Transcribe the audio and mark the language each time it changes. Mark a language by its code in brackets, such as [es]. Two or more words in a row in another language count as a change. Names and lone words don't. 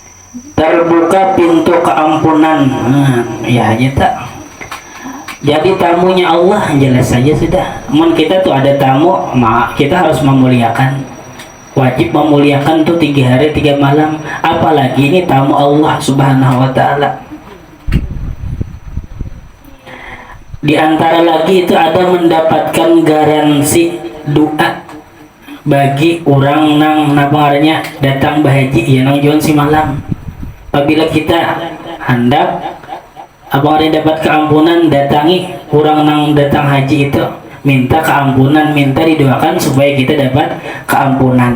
[id] terbuka pintu keampunan. Ya aja tak. Jadi tamunya Allah jelas saja sudah. Kita tuh ada tamu, kita harus memuliakan. Wajib memuliakan tuh 3 hari 3 malam. Apalagi ini tamu Allah [ar] سبحانه وتعالى. [bjn] Di antara lagi itu ada mendapatkan garansi doa bagi orang nang nabarnya datang bahaji ya nang jual si malam. Apabila kita hendak abang ada dapat keampunan, datangi orang nang datang haji itu, minta keampunan, minta didoakan supaya kita dapat keampunan.